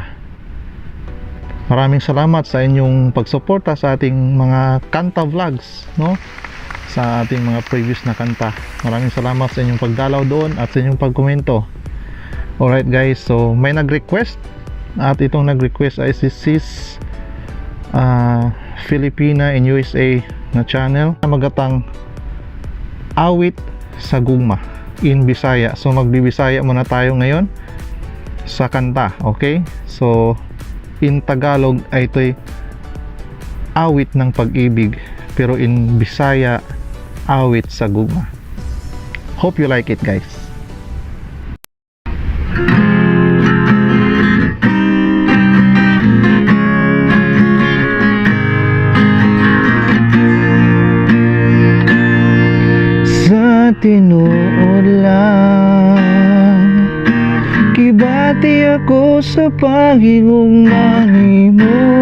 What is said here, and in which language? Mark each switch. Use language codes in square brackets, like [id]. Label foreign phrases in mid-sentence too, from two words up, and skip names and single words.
[tl] Maraming salamat sa inyong pagsuporta sa ating mga kanta vlogs, sa ating mga previous na kanta. Maraming salamat sa inyong pagdalaw doon at sa inyong pagkomento. [en] Alright guys, [tl] so may nag-request at itong nag-request ay si Sis Filipina in USA na channel na magatang Awit sa Gugma in Bisaya. So magbibisaya muna tayo ngayon sa kanta, okay? So in Tagalog ay ito'y awit ng pag-ibig, pero in Bisaya, awit sa Gugma. [en] Hope you like it guys. [ceb] Tinuod lang kibati ako sa pagigugma nimo,